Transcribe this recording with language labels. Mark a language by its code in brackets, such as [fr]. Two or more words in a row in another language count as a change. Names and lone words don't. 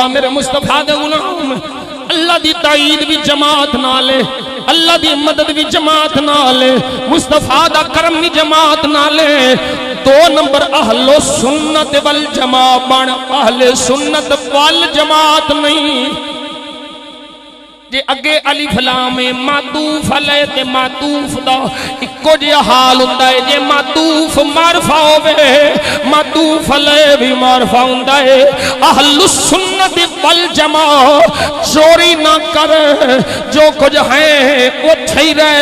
[pa] ਮੇਰੇ ਮੁਸਤਫ਼ਾ ਦੇ ਗ਼ੁਲਾਮ ਅੱਲਾ ਦੀ ਤਾਈਦ ਭੀ ਜਮਾਤ ਨਾਲੇ, ਅੱਲਾ ਦੀ ਮਦਦ ਭੀ ਜਮਾਤ ਨਾਲੇ, ਮੁਸਤਫ਼ਾ ਦਾ ਕਰਮ ਭੀ ਜਮਾਤ ਨਾਲੇ। [ar] 2 नंबर أهل السنة والجماعة बन, أهل السنة والجماعة नहीं। [pa] ਜੇ ਅੱਗੇ [ar] ألف لام معطوف عليه [pa] ਤੇ ਮਾਤੂਫ਼ ਦਾ ਇੱਕੋ ਜਿਹਾ ਹਾਲ ਹੁੰਦਾ ਹੈ। जे [ar] معطوف معرفة [pa] होवे [ar] معطوف عليه [pa] ਭੀ ਮਾਰਫ਼ਾ ਹੁੰਦਾ ਹੈ। [ar] أهل السنة والجماعة [pa] ਚੋਰੀ ਨਾ ਕਰ, ਜੋ ਕੁਛ ਹੈ ਉਥੇ ਹੀ ਰਹਿ।